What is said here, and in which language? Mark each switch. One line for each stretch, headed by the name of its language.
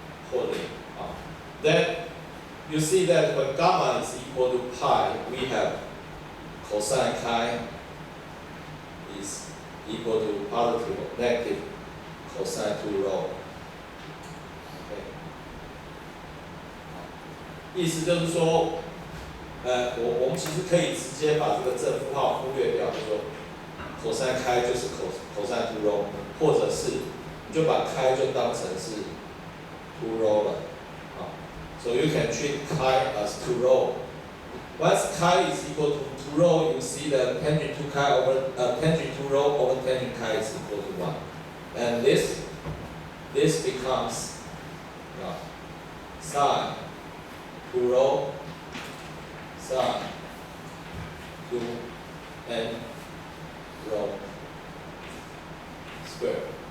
Chinese: 或零啊。
English: Then you see that when gamma is equal to pi, we have cosine chi is equal to positive or negative cosine 2 rho.
Chinese: 意思就是说，我们其实可以直接把这个正负号忽略掉，就说 cosine chi 就是 cosine 2 rho， 或者是你就把 chi 就当成是 2 rho 了，啊 ，
English: so you can treat chi as 2 rho. Once chi is equal to 2 rho, you see that tangent 2 chi over tangent 2 rho over tangent chi is equal to 1, and this becomes sine 2 rho sine 2 n rho square.